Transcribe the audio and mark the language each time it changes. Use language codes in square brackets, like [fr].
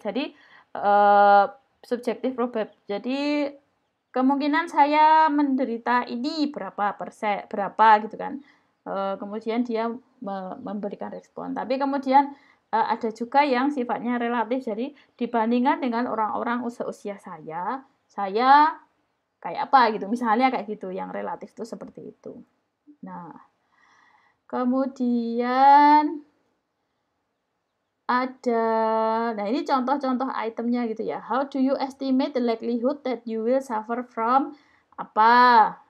[id] Jadi subjective probability. Jadi kemungkinan saya menderita ini berapa gitu kan. Kemudian dia memberikan respon. Tapi kemudian ada juga yang sifatnya relatif. Jadi dibandingkan dengan orang-orang usia saya kayak apa gitu. Misalnya kayak gitu, yang relatif itu seperti itu. Nah, kemudian nah ini contoh-contoh itemnya gitu ya. [en] How do you estimate the likelihood that you will suffer from [id] apa?